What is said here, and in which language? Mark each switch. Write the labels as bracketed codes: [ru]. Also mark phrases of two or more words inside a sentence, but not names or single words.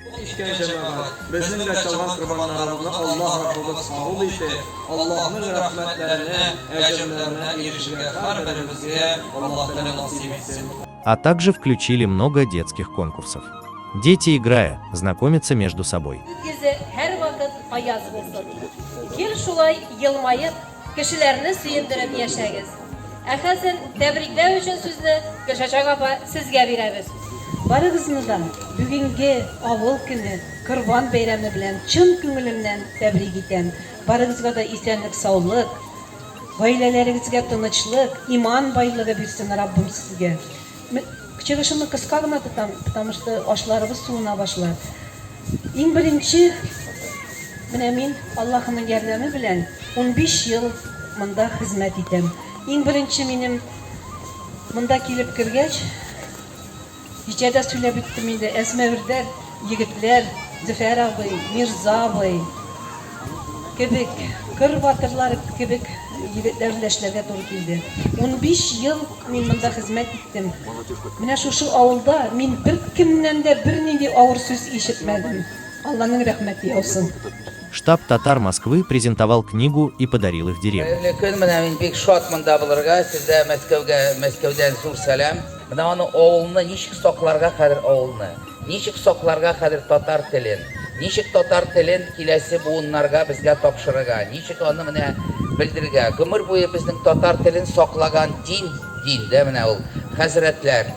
[ru] А также включили много детских конкурсов. Дети, играя, знакомятся между собой. [tt] Барыгызны да бүгенге авыл көне Корбан бәйрәме белән чын күңелемнән тәбрик итәм. Барыгызга да исәнлек, саулык, гаиләләрегезгә тынычлык, иман байлыгы бирсен Раббим сезгә. Чыгышымны кыска гына тотам, [ru] потому что [tt] ашларыбыз суына башлар. Иң беренче, менә мин Аллаһның ярдәме белән 15 ел монда хезмәт итәм. Иң беренче минем монда килеп кергәч, Ичәдә сөйләп биттем инде, Әсмәвердәр, егетләр, Зөфәр абый, Мирза абый, кебек, кыр батырлары кебек егетләр белән эшләргә туры килде. 15 ел мин монда хезмәт иттем. Менә шушы авылда мин бер кемнән дә бернинди авыр сүз ишетмәдем. Алланың рәхмәте яусын. [ru] Штаб татар Москвы презентовал книгу и подарил их деревне. [tt] Менә аны авылны ничек сакларга кадәр авылны, ничек сакларга кадәр татар телен, ничек татар телен киләсе буыннарга безгә тапшырырга, ничек аны менә белдергә. Гомер буе безнең татар телен саклаган дин дә менә ул хәзрәтләр.